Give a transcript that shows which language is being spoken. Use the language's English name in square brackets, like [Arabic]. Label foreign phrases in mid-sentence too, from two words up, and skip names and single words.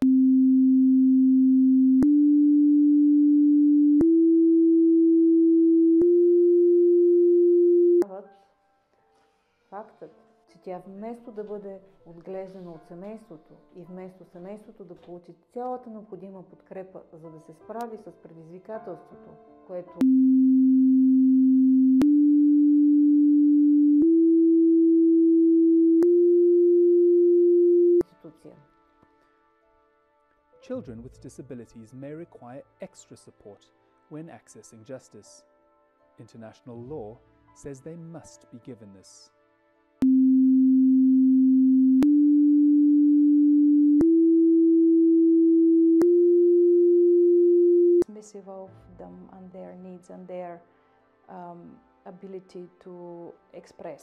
[Bulgarian] Фактът, че тя вместо да бъде отглеждана от семейството и вместо семейството да получи цялата необходима подкрепа, за да се справи с предизвикателството, което институция. [English] Children with disabilities may require extra support when accessing justice. International law says they must be given this. Dismissive of them and their needs and their ability to express.